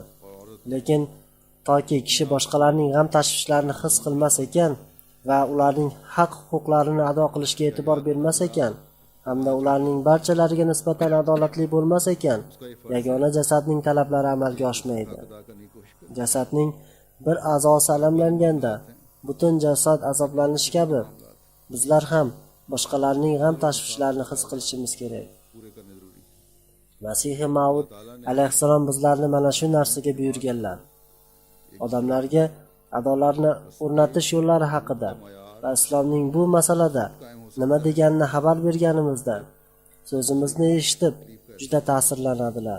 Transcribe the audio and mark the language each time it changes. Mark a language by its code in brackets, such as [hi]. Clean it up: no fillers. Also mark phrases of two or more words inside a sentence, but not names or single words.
[uz] Lekin toki kishi boshqalarning g'am tashvishlarini his qilmas ekan va ularning haq-huquqlarini ado qilishga e'tibor bermas ekan, hamda ularning barchalariga nisbatan adolatli bo'lmas ekan, yagona jasadning talablari amalga oshmaydi. [ur] ادا کرنے کی کوشش کریں. [uz] Jasadning bir a'zosi alamlanganda butun jasad azoblanishi kabi bizlar ham boshqalarning g'am tashvishlarini his qilishimiz kerak. [ur] پورے کرنے ضروری ہے. [uz] Masihi Maud alayhissalom bizlarni mana shu narsaga buyurganlar. Odamlarga adolatni o'rnatish yo'llari haqida va islomning bu masalada nima deganini xabar berganimizda so'zimizni eshitib juda ta'sirlanadilar.